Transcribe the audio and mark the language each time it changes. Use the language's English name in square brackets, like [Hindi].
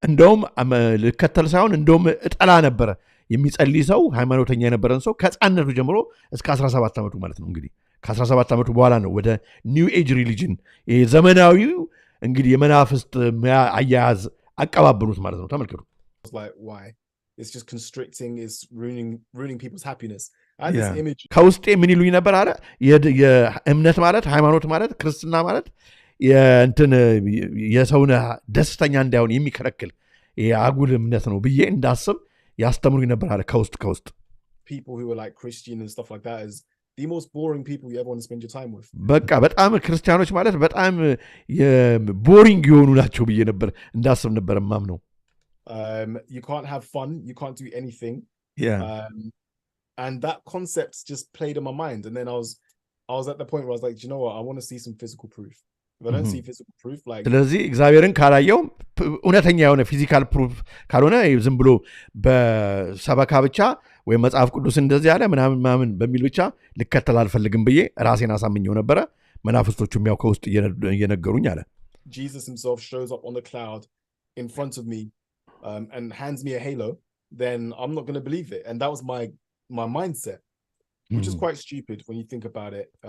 [Amharic] እንደውም ልከተል ሳይሆን እንደውም እጠላ ነበረ። የሚጸልይ ሰው ሃይማኖተኛ የነበረን ሰው ከሕፃንነቱ ጀምሮ እስከ 17 ዓመቱ ማለት ነው። እንግዲህ ከ17 ዓመቱ በኋላ ነው ወደ ኒው ኤጅ ሪሊጅን ዘመናዊው እንግዲህ የመናፍስት አያያዝ አቀባበሉት ማለት ነው። ተመልከቱ። [English] Like why? It's just constricting, it's ruining people's happiness. I had this image. [Amharic] ከውስጤ ምን ይሉኝ ነበር አለ የእምነት ማለት ሃይማኖት ማለት ክርስትና ማለት የእንትን የሰውን ደስተኛ እንዳይሆን የሚከለክል የአጉል እምነት ነው ብዬ እንዳስብ ያስተምሩኝ ነበር አለ ከውስጥ [English] people who were like Christian and stuff like that is the most boring people you ever want to spend your time with. [Amharic] በቃ በጣም ክርስቲያኖች ማለት በጣም ቦሪንግ የሆኑ ናቸው ብዬ ነበር እንዳስብ ነበር ማምነው። [English] You can't have fun, you can't do anything. And that concept just played in my mind, and then I was at the point where I was like, you know what, I want to see some physical proof. If I don't see physical proof, like [Amharic] ስለዚህ እግዚአብሔርን ካላየው እውነተኛ የሆነ ፊዚካል ፕሩፍ ካልሆነ ዝም ብሎ በሰበካ ብቻ ወይ መጽሐፍ ቅዱስ እንደዚህ ያለ ምናምን በሚል ብቻ ልከተል አልፈልግም ብዬ ራሴን አሳምኘው ነበረ። መናፍስቶቹም ያው ከውስጥ እየነገሩኝ አለ። [English] Jesus himself shows up on the cloud in front of me and hands me a halo, then I'm not going to believe it. And that was my mindset, which is quite stupid when you think about it.